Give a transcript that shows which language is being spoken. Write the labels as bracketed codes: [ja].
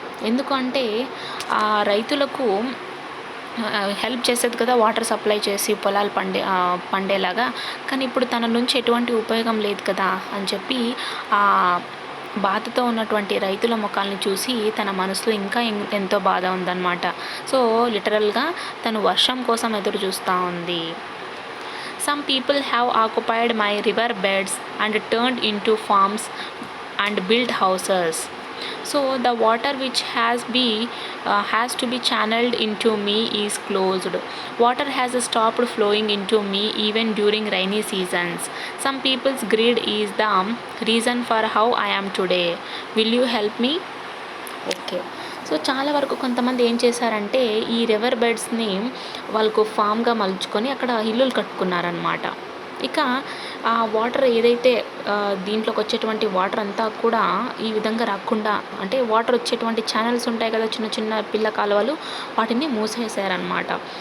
[te] ఎందుకంటే రైతులకు హెల్ప్ చేసేది కదా వాటర్ సప్లై చేసి పొలాలు పండేలాగా. కానీ ఇప్పుడు తన నుంచి ఎటువంటి ఉపయోగం లేదు కదా అని చెప్పి ఆ బాధతో ఉన్నటువంటి రైతుల ముఖాలని చూసి తన మనసులో ఇంకా ఎంతో బాధ ఉందన్నమాట. సో లిటరల్గా తను వర్షం కోసం ఎదురు చూస్తూ ఉంది. [en] Some people have occupied my river beds and turned into farms and built houses. So the water which has to be channeled into me is closed. Water has stopped flowing into me even during rainy seasons. Some people's greed is the reason for how I am today. Will you help me? Okay. [te] So చాలా వరకు కొంతమంది ఏం చేశారంటే ఈ river బెడ్స్ని వాళ్ళకు ఫామ్గా మలుచుకొని అక్కడ ఇల్లులు కట్టుకున్నారనమాట. ఇక ఆ వాటర్ ఏదైతే దీంట్లోకి వచ్చేటువంటి వాటర్ అంతా కూడా ఈ విధంగా రాకుండా, అంటే వాటర్ వచ్చేటువంటి ఛానల్స్ ఉంటాయి కదా చిన్న చిన్న పిల్ల కాలువలు, వాటిని మూసేశారనమాట.